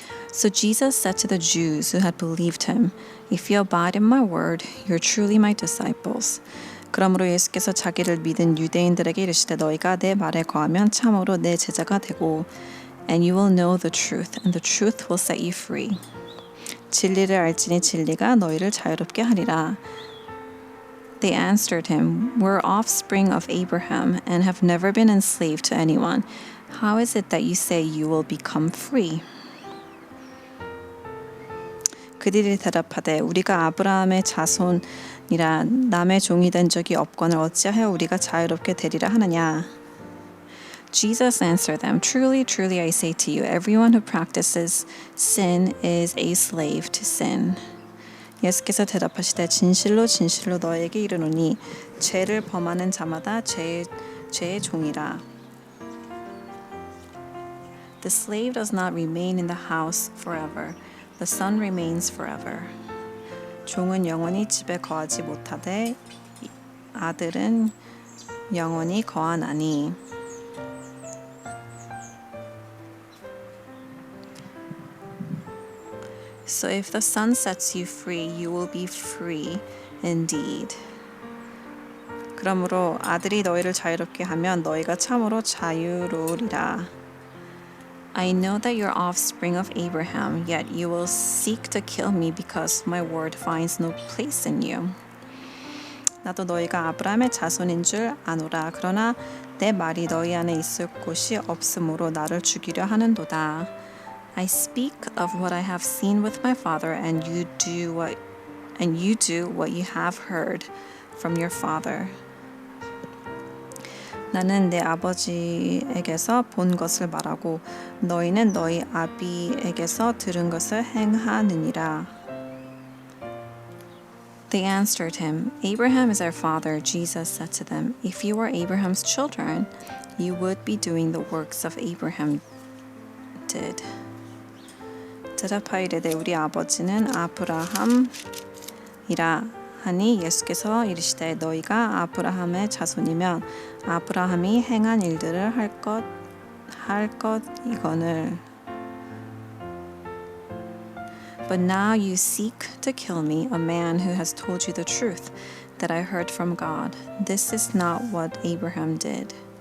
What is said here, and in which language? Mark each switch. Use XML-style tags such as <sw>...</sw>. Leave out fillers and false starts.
<en>So Jesus said to the Jews who had believed him, If you abide in my word, you're truly my disciples.</en> <ko>그러므로 예수께서 자기를 믿은 유대인들에게 이르시되 너희가 내 말에 거하면 참으로 내 제자가 되고</ko> <en>And you will know the truth, and the truth will set you free.</en> <ko>진리를 알지니 진리가 너희를 자유롭게 하리라.</ko> <en>They answered him, We're offspring of Abraham, and have never been enslaved to anyone. How is it that you say you will become free?</en> <ko>그들이 대답하되 우리가 아브라함의 자손이라 남의 종이 된 적이 없거늘 어찌하여 우리가 자유롭게 되리라 하느냐?</ko> <en>Jesus answered them, Truly, truly, I say to you, everyone who practices sin is a slave to sin.</en> <ko>예수께서 대답하시되 진실로 진실로 너에게 이르노니 죄를 범하는 자마다 죄의 종이라.</ko> <en>The slave does not remain in the house forever. The son remains forever.</en> <ko>종은 영원히 집에 거하지 못하되 아들은 영원히 거하나니.</ko> <en>So if the Son sets you free, you will be free indeed.</en> <ko>그러므로 아들이 너희를 자유롭게 하면 너희가 참으로 자유로우리라.</ko> <en>I know that you're offspring of Abraham, yet you will seek to kill me because my word finds no place in you.</en> <ko>나도 너희가 아브라함의 자손인 줄 아노라. 그러나 내 말이 너희 안에 있을 곳이 없으므로 나를 죽이려 하는도다.</ko> <en>I speak of what I have seen with my father, and you do what you have heard from your father.</en> <ko>나는 내 아버지에게서 본 것을 말하고 너희는 너희 아비에게서 들은 것을 행하느니라.</ko> <en>They answered him, Abraham is our father. Jesus said to them, If you were Abraham's children, you would be doing the works of Abraham did.</en> <ko>대답하이르되 우리 아버지는 아브라함이라 하니 예수께서 이르시되 너희가 아브라함의 자손이면 아브라함이 행한 일들을 할 것 이거늘.</ko> <en>But now you seek to kill me, a man who has told you the truth that I heard from God. This is not what Abraham did.</en>